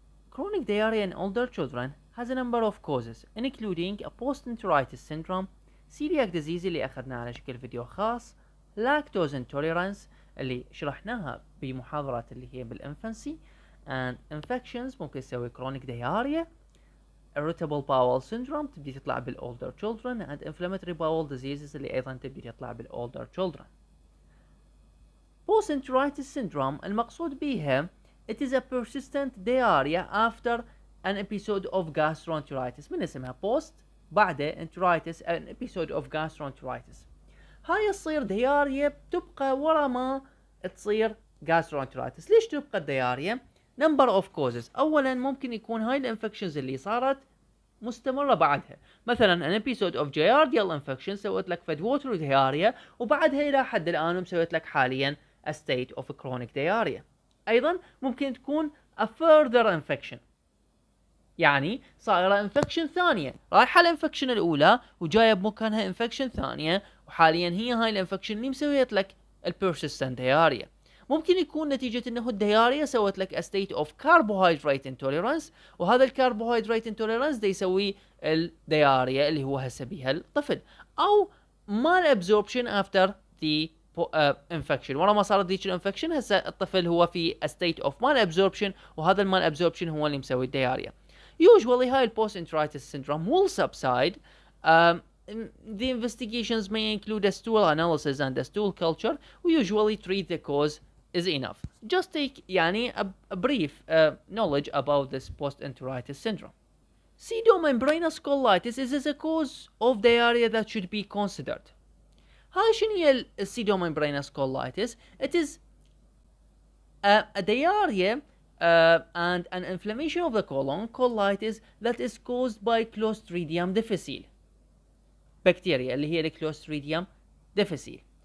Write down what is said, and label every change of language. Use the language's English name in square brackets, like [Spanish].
[English] Chronic diarrhea in older children has a number of causes including a post-enteritis syndrome, celiac disease [Arabic] اللي أخذنا على شكل فيديو خاص, [English] lactose intolerance [Arabic] اللي شرحناها بمحاضرة اللي هي [English] بالinfancy, and infections [Arabic] ممكن تسوي [English] chronic diarrhea, irritable bowel syndrome [Arabic] تبدي تطلع [English] بالolder children, and inflammatory bowel diseases [Arabic] اللي أيضا تبدي تطلع [English] بالolder children. Post-enteritis syndrome [Arabic] المقصود بها [English] it is a persistent diarrhea after an episode of gastroenteritis. [Arabic] من اسمها [English] post [Arabic] بعد [English] enteritis an episode of gastroenteritis. [Arabic] هاي تصير diarrhea بتبقى ورا ما تصير gastroenteritis. ليش تبقى [English] diarrhea؟ number of causes. [Arabic] اولا ممكن يكون هاي الانفكشنز اللي صارت مستمرة بعدها، مثلا [English] an episode of giardial infection [Arabic] سوت لك فد watery diarrhea وبعدها الى حد الان مسويت لك حاليا [English] a state of chronic diarrhea. [Arabic] ايضا ممكن تكون [English] a further infection، [Arabic] يعني صايرة infection ثانية، رايحة الانفكشن الاولى وجاية بمكانها انفكشن ثانية وحاليا هي هاي الانفكشن اللي مسويت لك persistent diarrhea. ممكن يكون نتيجة انه الدياريا سوت لك [English] a state of carbohydrate intolerance، [Arabic] وهذا الكربوهيدرات intolerance ده يسوي الدياريا اللي هو هسه بيها الطفل، او [English] mal absorption after the infection. [Arabic] ورا ما صارت ذيك الانفكشن هسه الطفل هو في [English] a state of mal absorption، [Arabic] وهذا المال absorption هو اللي مسوي الدياريا. [English] Usually هاي post-enteritis syndrome will subside. The investigations may include a stool analysis and a stool culture. We usually treat the cause is enough. Just take يعني a brief knowledge about this post-enteritis syndrome. Pseudomembranous colitis is a cause of diarrhea that should be considered. [Arabic] هاي شنو هي pseudomembranous colitis? [English] It is a diarrhea and an inflammation of the colon, colitis, that is caused by Clostridium difficile bacteria [Arabic] اللي هي الكلوستريديوم [English] difficile.